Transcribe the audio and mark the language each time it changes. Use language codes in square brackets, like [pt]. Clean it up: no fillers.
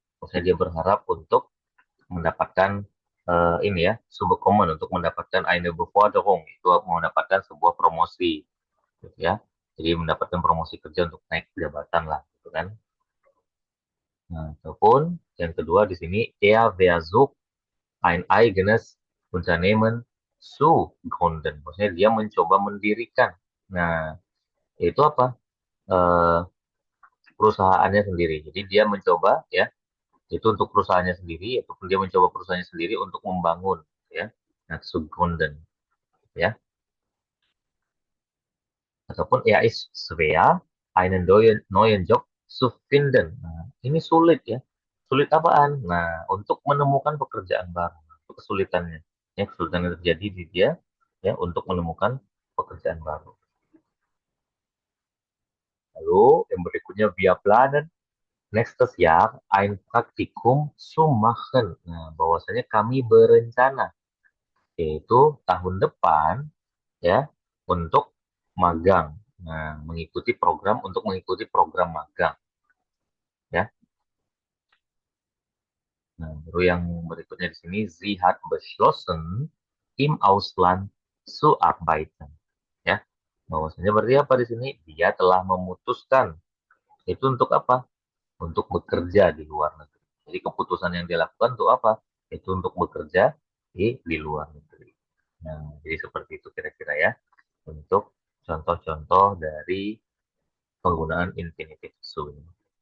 [id] Maksudnya dia berharap untuk mendapatkan ini ya, sebuah komen untuk mendapatkan [de] eine Beförderung, [id] itu mendapatkan sebuah promosi, gitu ya. Jadi mendapatkan promosi kerja untuk naik jabatan lah, gitu kan. Nah, ataupun yang kedua di sini, [de] er versucht ein eigenes Unternehmen zu gründen. [id] Maksudnya dia mencoba mendirikan. Nah, itu apa? Eh, perusahaannya sendiri. Jadi dia mencoba ya itu untuk perusahaannya sendiri ataupun dia mencoba perusahaannya sendiri untuk membangun ya. Nah, [de] zu gründen [id] ya. [de] Ataupun er ist schwer einen neuen Job zu finden. [id] Nah, ini sulit ya. Sulit apaan? Nah, untuk menemukan pekerjaan baru. Itu kesulitannya. Ya, kesulitan yang terjadi di dia ya untuk menemukan pekerjaan baru. Lalu yang berikutnya [de] via planen nächstes Jahr ein Praktikum zu machen. [id] Nah, bahwasanya kami berencana yaitu tahun depan ya untuk magang. Nah, mengikuti program magang ya. Nah, baru yang berikutnya di sini [de] Sie hat beschlossen im Ausland zu arbeiten ya. [id] Bahwasanya berarti apa di sini? Dia telah memutuskan itu untuk apa? Untuk bekerja di luar negeri. Jadi keputusan yang dilakukan untuk apa? Itu untuk bekerja di luar negeri. Nah, jadi seperti itu kira-kira ya untuk contoh-contoh dari penggunaan infinitive su ini.